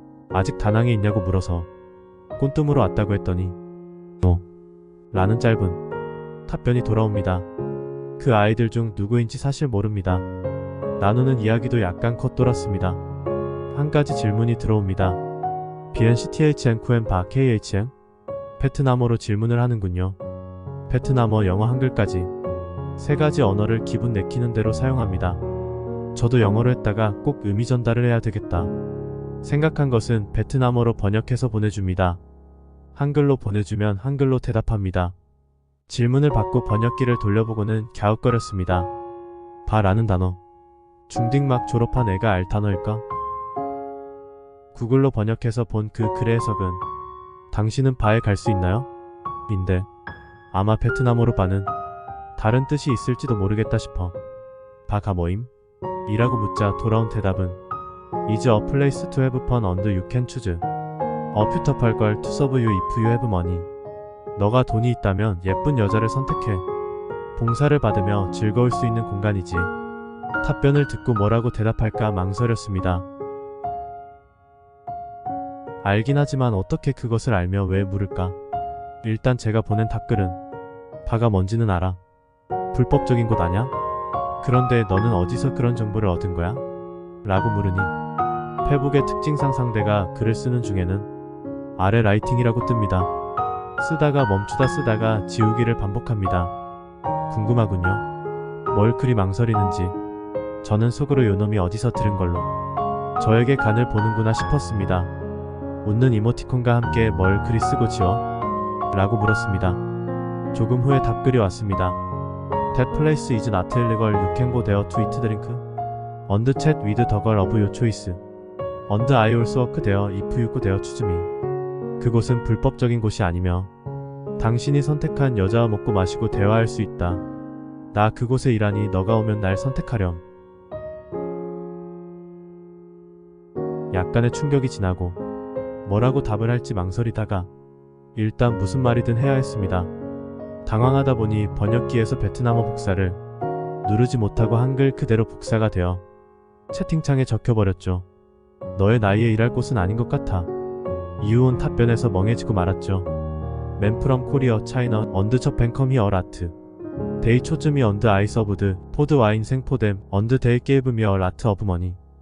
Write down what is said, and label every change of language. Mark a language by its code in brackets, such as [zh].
[ko] 아직 다낭에 있냐고 물어서 꼰뜸으로 왔다고 했더니 너 라는 짧은 답변이 돌아옵니다. 그 아이들 중 누구인지 사실 모릅니다. 나누는 이야기도 약간 겉돌았습니다. 한 가지 질문이 들어옵니다. BNCTHN 쿠엔바 KHN? 베트남어로 질문을 하는군요. 베트남어, 영어, 한글까지 세 가지 언어를 기분 내키는 대로 사용합니다. 저도 영어로 했다가 꼭 의미 전달을 해야 되겠다 생각한 것은 베트남어로 번역해서 보내줍니다. 한글로 보내주면 한글로 대답합니다. 질문을 받고 번역기를 돌려보고는 갸웃거렸습니다. 바라는 단어. 중딩 막 졸업한 애가 알 단어일까? 구글로 번역해서 본 그 글의 해석은 당신은 바에 갈 수 있나요? 인데 아마 베트남어로 바는 다른 뜻이 있을지도 모르겠다 싶어 바가 뭐임? 이라고 묻자 돌아온 대답은 [en] Is a place to have fun and you can choose a beautiful girl to serve you if you have money. [ko] 너가 돈이 있다면 예쁜 여자를 선택해. 봉사를 받으며 즐거울 수 있는 공간이지. 답변을 듣고 뭐라고 대답할까 망설였습니다. 알긴 하지만 어떻게 그것을 알며 왜 물을까? 일단 제가 보낸 답글은 바가 뭔지는 알아. 불법적인 곳 아냐? 그런데 너는 어디서 그런 정보를 얻은 거야? 라고 물으니 페북의 특징상 상대가 글을 쓰는 중에는 아래 라이팅이라고 뜹니다. 쓰다가 멈추다 쓰다가 지우기를 반복합니다. 궁금하군요. 뭘 그리 망설이는지. 저는 속으로 요놈이 어디서 들은 걸로 저에게 간을 보는구나 싶었습니다. 웃는 이모티콘과 함께 뭘 그리 쓰고 지워? 라고 물었습니다. 조금 후에 답글이 왔습니다. [en] That place is not illegal. You can go there to eat drink. And chat with the girl of your choice. And I also work there if you go there choose me. [ko] 그곳은 불법적인 곳이 아니며 당신이 선택한 여자와 먹고 마시고 대화할 수 있다. 나 그곳에 일하니 너가 오면 날 선택하렴. 약간의 충격이 지나고 뭐라고 답을 할지 망설이다가 일단 무슨 말이든 해야 했습니다. 당황하다 보니 번역기에서 베트남어 복사를 누르지 못하고 한글 그대로 복사가 되어 채팅창에 적혀버렸죠. 너의 나이에 일할 곳은 아닌 것 같아. 이유온 답변에서 멍해지고 말았죠. [en] Man from Korea, China, and Japan come here at. They chose me and I served food wine for them and they gave me a lot of money.